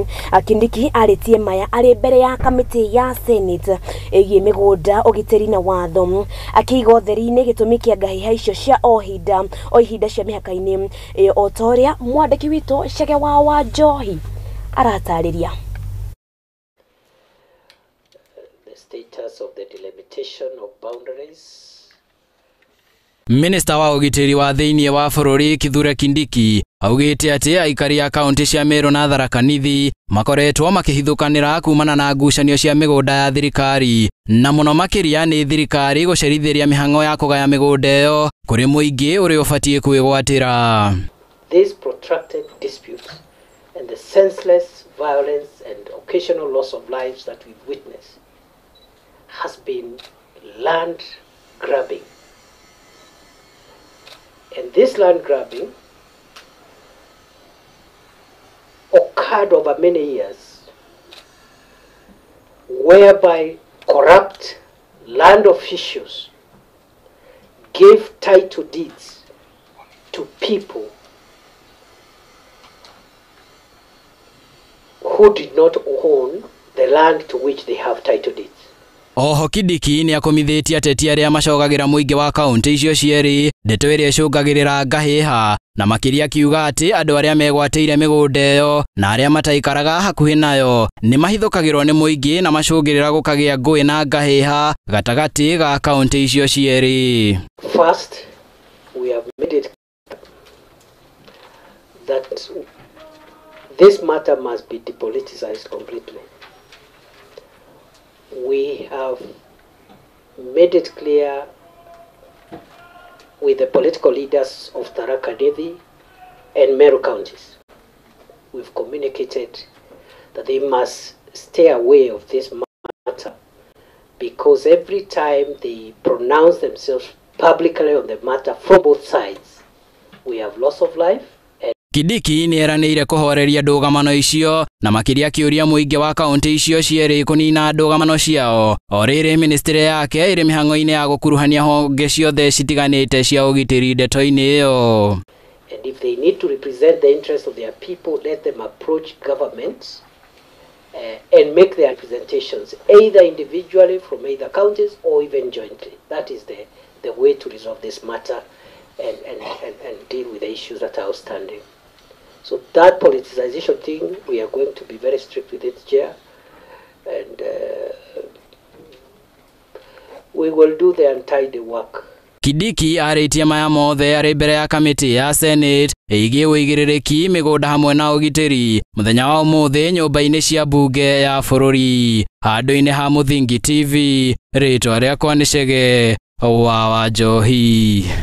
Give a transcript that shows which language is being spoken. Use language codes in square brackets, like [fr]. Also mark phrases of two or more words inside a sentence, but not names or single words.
[ki] Kindiki arĩtie maya arĩ mbere ya kamĩtĩ ya Senate ĩgiĩ mĩgũnda ũgitĩri na watho akiiga ũtheri-inĩ gĩtũmi kĩa ngahĩha icio cia o ihinda cia mĩhaka-inĩ o ta ũrĩa mwandĩki witũ Chege wa Njohi aratarĩria. [en] The status of the delimitation of boundaries. [ki] Minister wa ugitiri wa thĩinĩ wa bũrũri Kithure Kindiki augĩte atĩ aikari a kaunti cia Meru na Tharaka Nithi makoretwo makĩhithũkanĩra kumana na ngucanio cia mĩgũnda ya thirikari na mũno makĩria nĩ thirikari gũcerithĩria mĩhang'o ya kũgaya mĩgũnda ĩyo kũrĩ mũingĩ ũrĩa ũbatiĩ kwĩgwatĩra. [en] These protracted disputes and the senseless violence and occasional loss of lives that we've witnessed has been land grabbing. And this land grabbing occurred over many years, whereby corrupt land officials gave title deeds to people who did not own the land to which they have title deeds. [ki] Oho Kindiki nĩ akomithĩtie ateti arĩa macogagĩra mũingĩ wa kaunti icio cierĩ ndeto ĩrĩa ĩcũngagĩrĩra ngahĩha na makĩria akiuga atĩ andũ arĩa megwatĩire mĩgũnda ĩyo na arĩa mataikaraga hakuhĩ nayo nĩ mahithũkagĩrwo nĩ mũingĩ na macũngĩrĩra gũkagĩa ngũĩ na ngahĩha gatagatĩ ga kaunti icio cierĩ. [en] First, we have made it that this matter must be depoliticized completely. We have made it clear with the political leaders of Tharaka Nithi and Meru counties. We've communicated that they must stay away of this matter because every time they pronounce themselves publicly on the matter from both sides, we have loss of life. [ki] Kindiki nĩ eranĩire kũhoreria ndũgamano icio na makĩria kĩũria mũingĩ wa kaunti icio cierĩ kũnina ndũgamano ciao o rĩrĩ ministry yake ĩrĩ mĩhang'o-inĩ ya gũkuruhania honge ciothe citiganĩte cia ũgitĩri ndeto-inĩ ĩyo. [en] And if they need to represent the interests of their people, let them approach government and make their representations either individually from either counties or even jointly. That is the way to resolve this matter and deal with the issues that are outstanding. So that politicization thing, we are going to be very strict with it, Chair, and we will do the untidy work. [ki] Kindiki arĩtie maya mothe arĩ mbere ya kamĩtĩ ya Senate ĩgiĩ wĩigĩrĩrĩki mĩgũnda hamwe na ũgitĩri mũthenya wa ũmũthĩ nyũmba-inĩ cia mbunge ya bũrũri. Handũ-inĩ ha Mũthingi TV, rĩtwa rĩakwa nĩ Chege wa Njohi.